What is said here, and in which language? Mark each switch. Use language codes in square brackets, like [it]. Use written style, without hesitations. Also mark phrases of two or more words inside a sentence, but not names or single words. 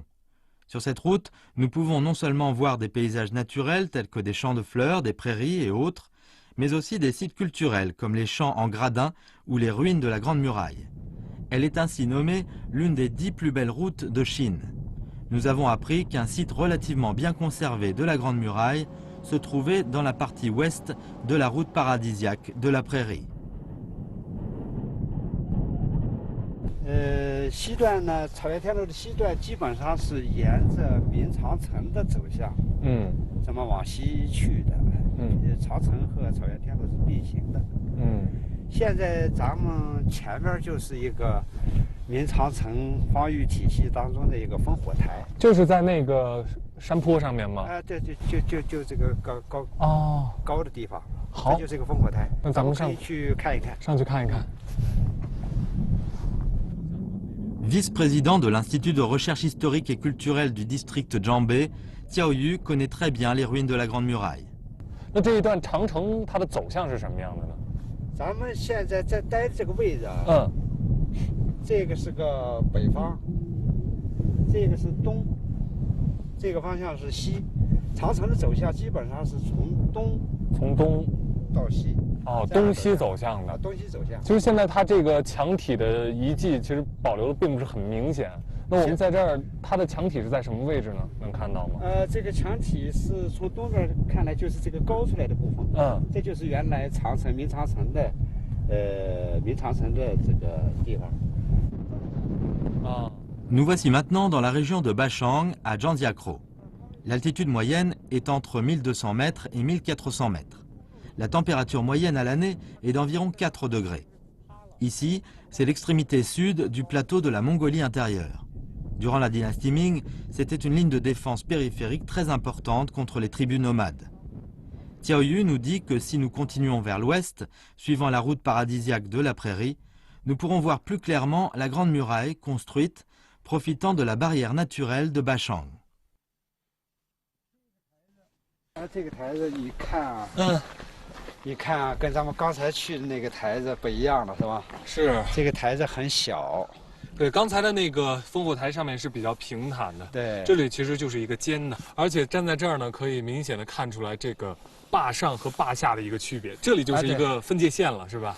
[fr] Sur cette route, nous pouvons non seulement voir des paysages naturels tels que des champs de fleurs, des prairies et autres, mais aussi des sites culturels comme les champs en gradins ou les ruines de la Grande Muraille. Elle est ainsi nommée l'une des 10 plus belles routes de Chine. Nous avons appris qu'un site relativement bien conservé de la Grande Muraille se trouvait dans la partie ouest de la route paradisiaque de la prairie. [zh] 西段呢，草原天路的西段基本上是沿着明长城的走向，这么往西去的，长城和草原天路是并行的，现在咱们前面就是一个明长城防御体系当中的一个烽火台，就是在那个山坡上面吗？对，就这个高的地方，好，这就是一个烽火台，那咱们可以去看一看，上去看一看。 [fr] Vice-président de l'Institut de recherche historique et culturelle du district Jambé, Tiao Yu connaît très bien les ruines de la Grande Muraille. [zh] 那这一段长城它的走向是什么样的呢？咱们现在在待这个位置啊，这个是个北方，这个是东，这个方向是西。长城的走向基本上是从东到西。哦，东西走向的。东西走向。其实现在它这个墙体的遗迹其实保留的并不是很明显。那我们在这儿，它的墙体是在什么位置呢？能看到吗？这个墙体是从东边看来就是这个高出来的部分。这就是原来长城明长城的，明长城的这个地方。 [fr] Nous voici maintenant dans la région de Bachang, à Jandiakro. L'altitude moyenne est entre 1200 mètres et 1400 mètres. La température moyenne à l'année est d'environ 4 degrés. Ici, c'est l'extrémité sud du plateau de la Mongolie intérieure. Durant la dynastie Ming, c'était une ligne de défense périphérique très importante contre les tribus nomades. Tiao Yu nous dit que si nous continuons vers l'ouest, suivant la route paradisiaque de la prairie, nous pourrons voir plus clairement la Grande Muraille construite, profitant de la barrière naturelle de Bachang. [zh] 这个台子你看啊，你看啊，跟咱们刚才去的那个台子不一样了，是吧？是，这个台子很小。对，刚才的那个烽火台上面是比较平坦的，对，这里其实就是一个尖的，而且站在这儿呢，可以明显的看出来这个坝上和坝下的一个区别，这里就是一个分界线了，是吧？